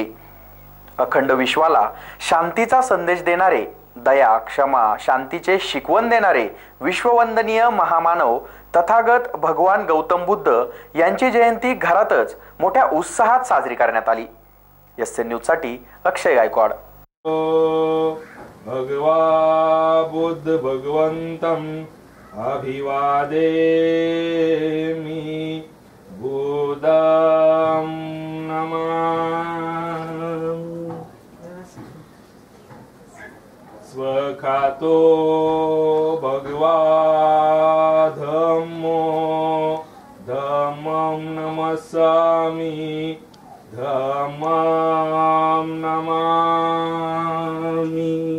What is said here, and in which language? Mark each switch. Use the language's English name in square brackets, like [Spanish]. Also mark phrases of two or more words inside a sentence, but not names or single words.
[Marathi] अखंड विश्वाला शांतीचा संदेश देणारे, दया, क्षमा, शांतीचे शिकवण देणारे विश्ववंदनीय महामानव तथागत भगवान गौतम बुद्ध यांची जयंती घरातच मोठ्या उत्साहात साजरी करण्यात आली। एसएन न्यूज साठी अक्षय गायकवाड। [Pali] भगवा बुद्ध भगवंतम अभिवादेमि बुद्धं नमामि। स्वखातो भगवा धम्मो धम्मं नमस्सामि धम्मं नमामि।